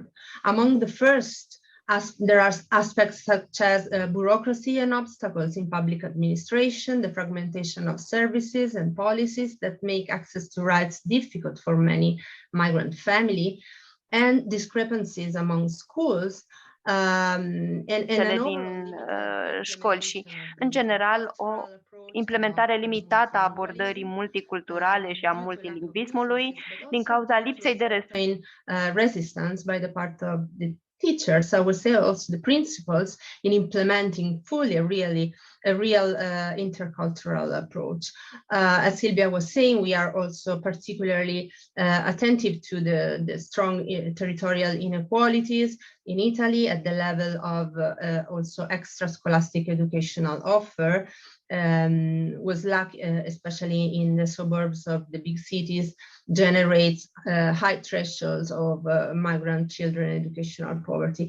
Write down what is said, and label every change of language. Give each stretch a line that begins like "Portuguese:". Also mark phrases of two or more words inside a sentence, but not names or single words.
English: Among the first, there are aspects such as bureaucracy and obstacles in public administration, the fragmentation of services and policies that make access to rights difficult for many migrant families, and discrepancies among schools.
Romanian: Cele din școli și, în general, o implementare limitată a abordării multiculturale și a multilingvismului din cauza lipsei de
English: resistance by the part of the teachers, I would say also the principals, in implementing fully a real intercultural approach. As Silvia was saying, we are also particularly attentive to the strong territorial inequalities in Italy at the level of also extra-scholastic educational offer, was lacking, especially in the suburbs of the big cities, generates high thresholds of migrant children educational poverty.